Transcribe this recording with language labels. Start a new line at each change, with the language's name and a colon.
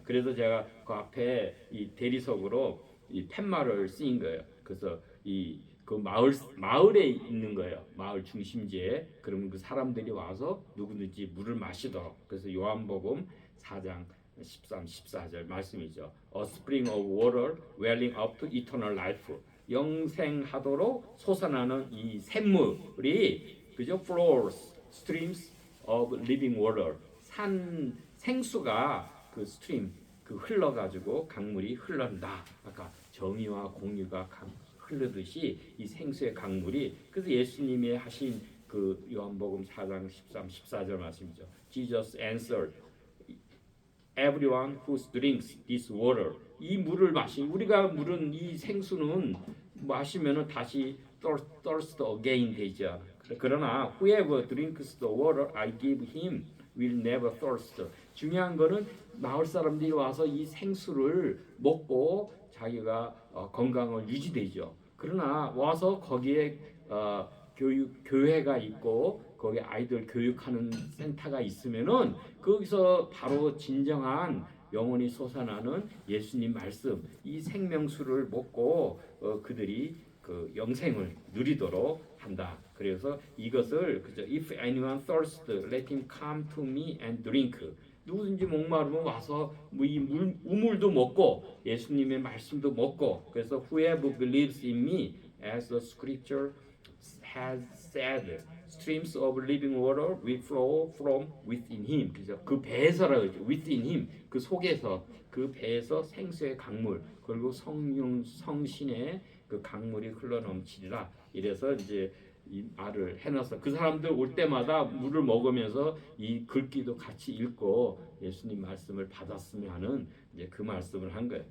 Korean: 그래서 제가 그 앞에 이 대리석으로 이 팻말을 쓰인 거예요. 그래서 그 마을에 있는 거예요. 마을 중심지에. 그러면 그 사람들이 와서 누구든지 물을 마시도록. 그래서 요한복음 4장 13, 14절 말씀이죠.
English: A spring of water welling up to eternal life.
Korean: 영생하도록 솟아나는 이 샘물이 그죠?
English: Flows, streams of living water.
Korean: 생수가 그 스트림 그 흘러가지고 강물이 흘러간다. 아까 정의와 공의가 흐르듯이 이 생수의 강물이 그래서 예수님이 하신 그 요한복음 4장 13, 14절 말씀이죠.
English: Jesus answered, Everyone who drinks this water,
Korean: 이 물을 우리가 물은 이 생수는 마시면은 다시
English: thirst again
Korean: 되죠. 그러나
English: whoever drinks the water I give him will never thirst.
Korean: 중요한 거는 마을 사람들이 와서 이 생수를 먹고 자기가 건강을 유지되죠. 그러나 와서 거기에 교회가 있고 거기 아이들 교육하는 센터가 있으면은 거기서 바로 진정한 영혼이 솟아나는 예수님 말씀 이 생명수를 먹고 그들이 그 영생을 누리도록 한다. 그래서 이것을 그죠?
English: If anyone thirsts, let him come to me and drink.
Korean: 누구든지 목마르면 와서 이 우물도 먹고 예수님의 말씀도 먹고 그래서
English: whoever believes in me, as the scripture has said, streams of living water will flow from within him.
Korean: 그죠? 그 배에서라고 그러죠.
English: within him.
Korean: 그 속에서 그 배에서 생수의 강물 그리고 성신의 그 강물이 흘러넘치리라. 이래서 이제 이 말을 해놨어. 그 사람들 올 때마다 물을 먹으면서 이 글귀도 같이 읽고 예수님 말씀을 받았으면 하는 이제 그 말씀을 한 거예요.